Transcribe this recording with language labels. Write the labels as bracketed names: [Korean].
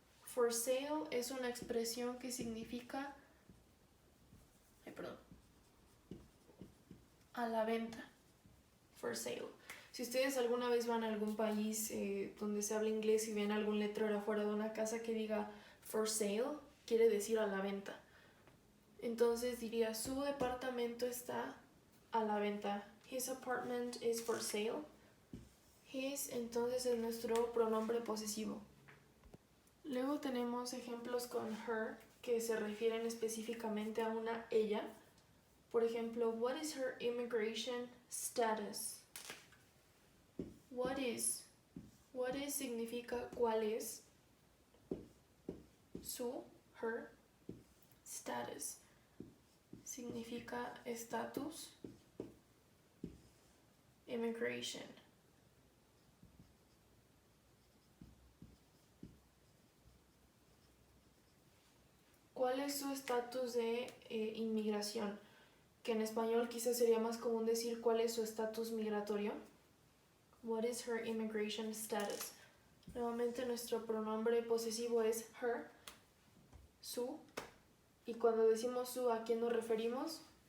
[Spanish] For sale es una expresión que significa a la venta. For sale. Si ustedes alguna vez van a algún país donde se habla inglés y ven algún letrero afuera de una casa que diga for sale, quiere decir a la venta. Entonces diría su departamento está a la venta. [English] His apartment is for sale. [Spanish] His entonces es nuestro pronombre posesivo. Luego tenemos ejemplos con her que se refieren específicamente a una ella. Por ejemplo, [English] what is her immigration status? What is [Spanish] significa cuál es. Su, her, status significa estatus. [English] Immigration. [Spanish] ¿Cuál es su estatus de inmigración? Que en español quizás sería más común decir cuál es su estatus migratorio. [English] What is her immigration status? [Spanish] Nuevamente nuestro pronombre posesivo es her, su. Y cuando decimos su, ¿a quién nos referimos?